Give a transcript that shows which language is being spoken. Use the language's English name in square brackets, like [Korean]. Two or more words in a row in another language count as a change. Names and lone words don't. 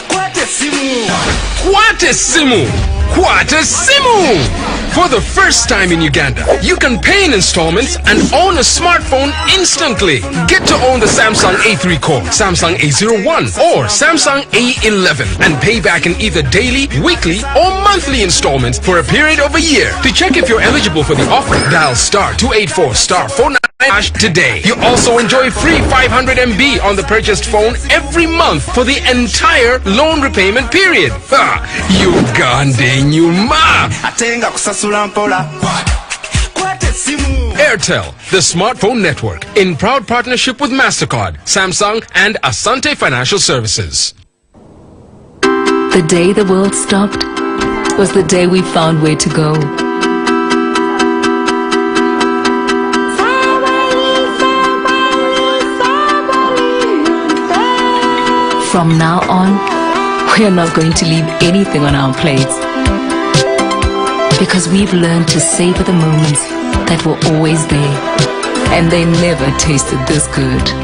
[English] Quatesimu! For the first time in Uganda, you can pay in installments and own a smartphone instantly. Get to own the Samsung A3 Core, Samsung A01 or Samsung A11 and pay back in either daily, weekly or monthly installments for a period of a year. To check if you're eligible for the offer, dial *284*49# today. You also enjoy free 500 MB on the purchased phone every month for the entire loan repayment period. Uganda nyuma. Airtel, the smartphone network, in proud partnership with MasterCard, Samsung and Asante Financial Services. The day the world stopped was the day we found where to go. From now on, we are not going to leave anything on our plates, because we've learned to savor the moments that were always there, and they never tasted this good.